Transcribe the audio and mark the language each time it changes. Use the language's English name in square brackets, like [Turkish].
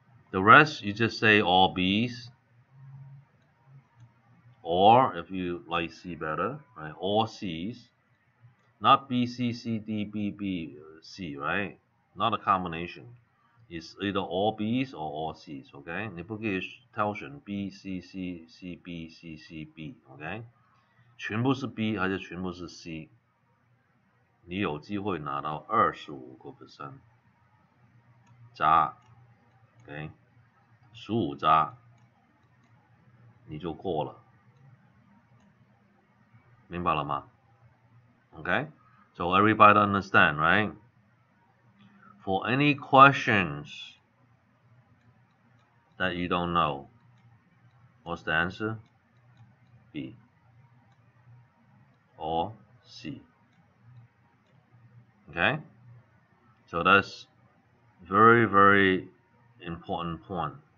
[English] The rest, you just say all B's, or if you like C better, right? All C's, not B, C, C, D, B, B, C, right? Not a combination. It's either all B's or all C's, okay? [Chinese] 你不可以挑选 B, C, C, C, B, C, C, B, okay? 全部是 B 还是全部是 C？ 你有机会拿到25%加 ，OK， 15加，你就过了，明白了吗 ？ [English] Okay, so everybody understand, right? For any questions that you don't know, what's the answer? B or C. Okay, so that's very, very important point.